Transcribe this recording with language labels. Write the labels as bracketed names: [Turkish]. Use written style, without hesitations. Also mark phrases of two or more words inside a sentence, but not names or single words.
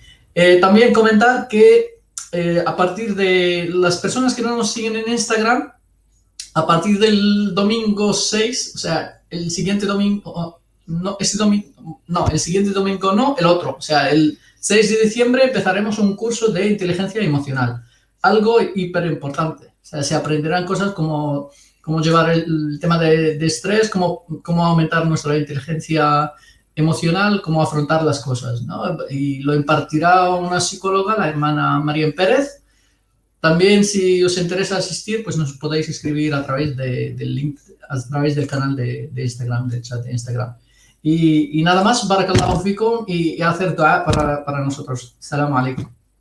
[Spanish] También comentar que a partir de las personas que no nos siguen en Instagram, a partir del domingo 6, o sea, el siguiente domingo, no, el siguiente domingo no, el otro, o sea, el 6 de diciembre empezaremos un curso de inteligencia emocional, algo hiper importante, o sea, se aprenderán cosas como cómo llevar el tema de estrés, cómo aumentar nuestra inteligencia emocional, cómo afrontar las cosas, ¿no? Y lo impartirá una psicóloga, la hermana María Pérez. También, si os interesa asistir, pues nos podéis escribir a través del link, a través del canal de Instagram, del chat de Instagram. Y nada más, [Arabic] بارك الله فيكم [Spanish] y hacer dua para nosotros. [Arabic] سلام عليكم.